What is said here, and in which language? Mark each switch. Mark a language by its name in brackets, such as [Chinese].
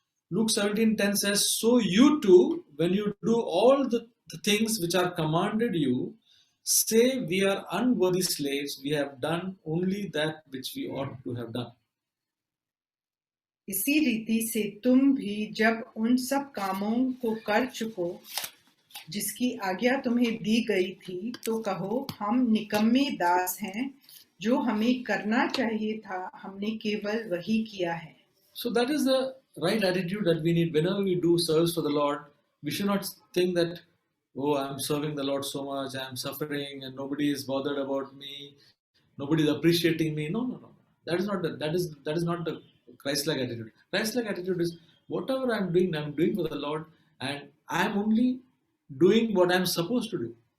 [English] Luke 17:10 says, "So you too, when you do all the things which are commanded you, say, we are unworthy slaves, we have done only that which we ought to have done." [Hindi] इसी रीति से तुम भी जब उन सब कामों को कर चुको जिसकी आज्ञा तुम्हें दी गई थी तो कहो, हम निकम्मे दास हैं, जो हमें करना चाहिए था हमने केवल वही किया है. [English] So that is the right attitude that we need whenever we do service for the Lord. We should not think that, oh, I'm serving the Lord so much, I'm suffering, and nobody is bothered about me, nobody is appreciating me. No. That is not the Christ-like attitude. Christ-like attitude is whatever I'm doing for the Lord, and I'm only doing what I'm supposed to do.